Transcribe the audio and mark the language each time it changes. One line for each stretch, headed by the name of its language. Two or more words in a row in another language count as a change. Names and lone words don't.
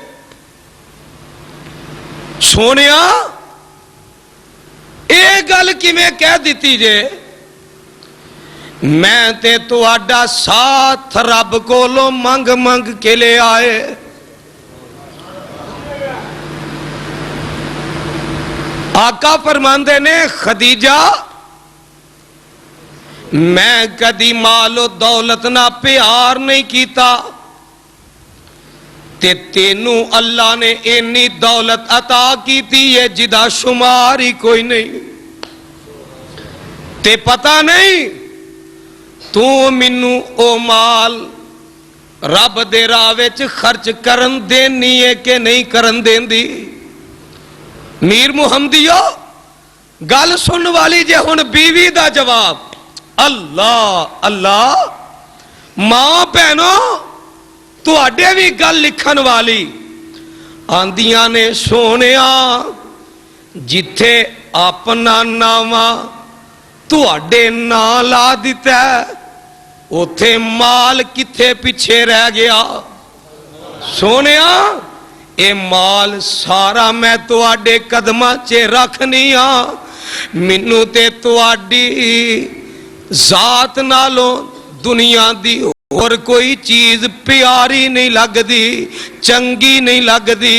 Punjabi: سونیا اے گل کی میں کہہ دیتی جے میں تے تو آڈا ساتھ رب کو لو منگ منگ کے لے آئے. آقا فرماندے نے خدیجہ میں کدی مال و دولت نہ پیار نہیں کیتا تے تینوں اللہ نے اینی دولت عطا کیتی ہے جدا شمار ہی کوئی نہیں. تے پتہ نہیں تو منو او مال رب دے راہ وچ خرچ کرن دینی ہے کہ نہیں کرن دین دی. میر محمدیو گل سن والی جے ہن بیوی دا جواب. اللہ اللہ ماں بہنوں تو اڈے بھی گل لکھن والی آندیاں نے سونیا جتھے اپنا ناواں ਤੁਹਾਡੇ ਨਾਂ ਲਾ ਦਿੱਤਾ ਉੱਥੇ ਮਾਲ ਕਿੱਥੇ ਪਿੱਛੇ ਰਹਿ ਗਿਆ। ਸੋਨੀਆ ਏ ਮਾਲ ਸਾਰਾ ਮੈਂ ਤੁਹਾਡੇ ਕਦਮਾਂ ਚ ਰੱਖਣੀ ਆਂ। ਮੈਨੂੰ ਤੇ ਤੁਹਾਡੀ ਜ਼ਾਤ ਨਾਲੋਂ ਦੁਨੀਆ ਦੀ ਔਰ ਕੋਈ ਚੀਜ਼ ਪਿਆਰੀ ਨਹੀਂ ਲੱਗਦੀ, ਚੰਗੀ ਨਹੀਂ ਲੱਗਦੀ, चंगी नहीं लगदी।